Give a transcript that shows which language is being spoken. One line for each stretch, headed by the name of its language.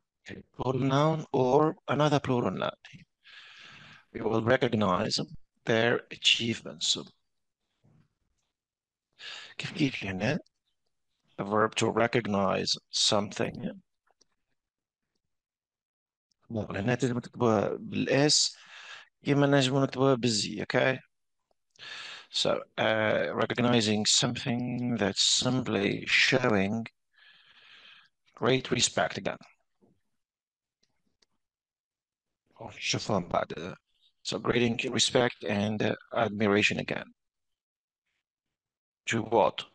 English: Okay. Plural noun or another plural noun. We will recognize their achievements.
Arabic: كيف هنا
English: a verb to recognize something.
Arabic: هنا تجب تكتبها بالاس كيما نجم نكتبها بالزي, okay?
English: So recognizing something that's simply showing great respect again.
Arabic: شوفهم بعد.
English: So great respect and admiration again. To what?